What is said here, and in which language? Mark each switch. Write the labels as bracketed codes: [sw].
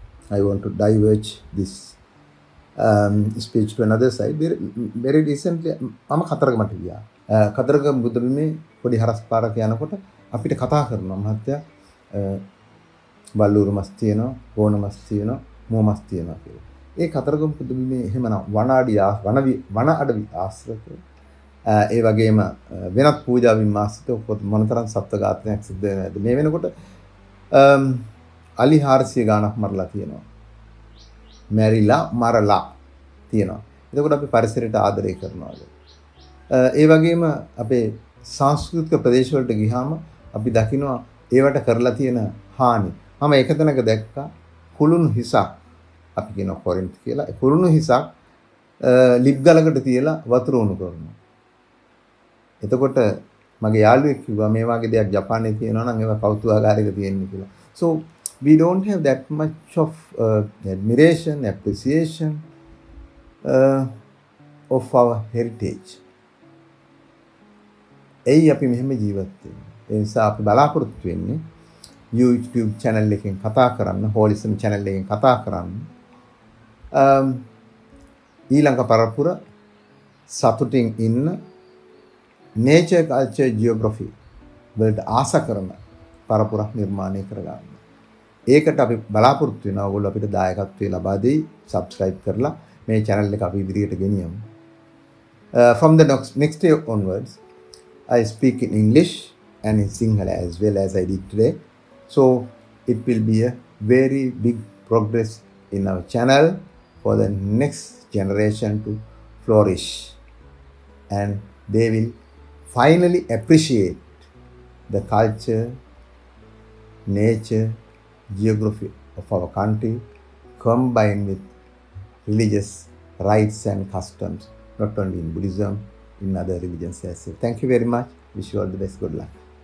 [en] I want to diverge this speech to another side. Very recently, [si] මම කතරගමට ගියා. කතරගම බුදුබිමේ පොඩි හරස් පාරක යනකොට අපිට කතා කරනවා මහත්තයා බල්ලූරු මස් තියෙනවා, ගෝණ මස් තියෙනවා, මෝ මස් තියෙනවා කියලා. ඒ කතරගම බුදුබිමේ එහෙමනම් වන අඩවි ආශ්‍රක ඒ වගේම වෙනත් පූජාවින් මාසිත මොනතරම් සත්ත්ව ඝාතනයක් සිද්ධ වෙනවද මේ වෙනකොට අලි 400 ගාණක් මරලා තියෙනවා. මරලා තියෙනවා. එතකොට අපි පරිසරයට ආදරය කරනවාද? ඒ වගේම අපේ සංස්කෘතික ප්‍රදේශ වලට ගියාම අපි දකිනවා ඒවට කරලා තියෙන හානි. මම එක තැනක දැක්කා කුළුණු හිසක් අපි කියනවා කොරින්ත් කියලා. ඒ කුළුණු හිසක් ලිප් ගලකට තියලා වතුර උණු කරනවා. එතකොට මගේ යාළුවෙක් කිව්වා මේ වගේ දෙයක් ජපානයේ තියෙනවා නම් ඒවා කෞතුකාගාරයක තියෙන්නේ කියලා. [en] So we don't have that much of admiration, appreciation of our heritage. [si] එයි අපි මෙහෙම ජීවත් වෙන්නේ. ඒ නිසා අපි බලාපොරොත්තු වෙන්නේ YouTube channel එකෙන් කතා කරන්න, holism channel එකෙන් කතා කරන්න. ඊළඟ පරපුර සතුටින් ඉන්න [en] nature culture geography [si] වලට ආස කරන පරපුරක් නිර්මාණය කරගන්න. ඒකට අපි බලාපොරොත්තු වෙනවා ඔයගොල්ලෝ අපිට දායකත්වය ලබා දෙයි. subscribe කරලා මේ channel එක අපි ඉදිරියට ගෙනියමු. [en] From the next day onwards I speak in English and in Sinhala as well as I did today. So it will be a very big progress in our channel for the next generation to flourish, and they will finally appreciate the culture, nature, geography of our country combined with religious rites and customs, not only in Buddhism, in other religions as well. Thank you very much. Wish you all the best. Good luck.